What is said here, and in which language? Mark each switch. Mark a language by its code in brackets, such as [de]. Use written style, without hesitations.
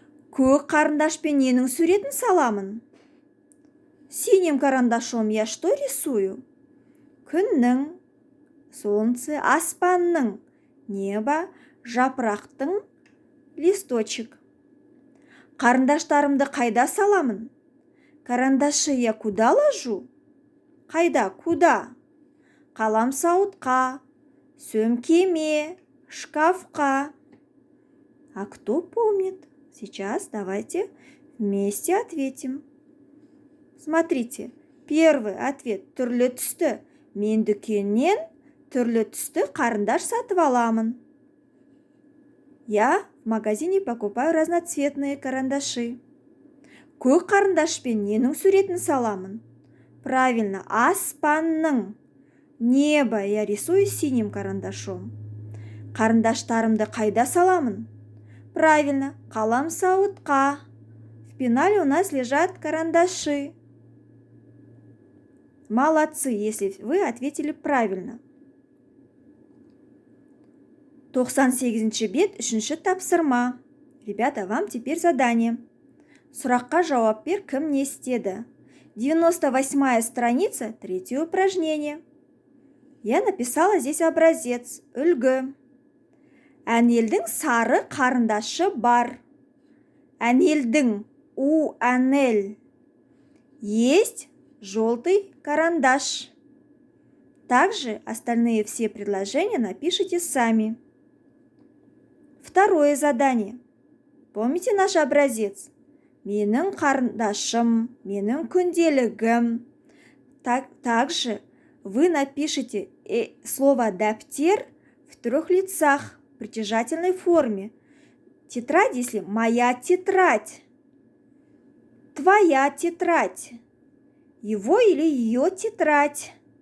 [kk] Көк қарындашпен ненің суретін саламын? [ru] Синим карандашом я что рисую? [kk] Күннің, солнце, аспанның, небо, жапырақтың, листочек. Қарындаштарымды қайда саламын? [ru] Карандаши я куда ложу? [kk] Қайда, куда? Қаламсауытқа, сөмкеме, шкафқа. [ru] А кто помнит? Сейчас давайте вместе ответим. Смотрите, первый ответ [kk] түрлі түсті. Мен дүкеннен түрлі түсті қарындаш сатып аламын. [ru] Я в магазине покупаю разноцветные карандаши. [kk] Көк қарындашпен ненің суретін саламын? [ru] Правильно, аспанның. Небо я рисую синим карандашом. [kk] Қарындаштарымды қайда саламын? Правильно, қаламсауытқа. [ru] В пенале у нас лежат карандаши. Молодцы, если вы ответили правильно. [kk] 98-ші бет, 3-ші тапсырма. [ru] Ребята, вам теперь задание. [kk] Сұраққа жауап бер, кім не істеді? [ru] 98-я страница, 3-е упражнение. Я написала здесь образец, үлгі. [kk] Әнелдің сары қарындашы бар. [ru] Әнелдің, Әнел. Есть желтый карандаш. Также остальные все предложения напишите сами. Второе задание. Помните наш образец? [kk] менің қарындашым, менің күнделігім. [ru] Также вы напишите слово «дәптер» в трех лицах, в притяжательной форме. Тетрадь, если «моя тетрадь», «твоя тетрадь», «его» или «ее тетрадь».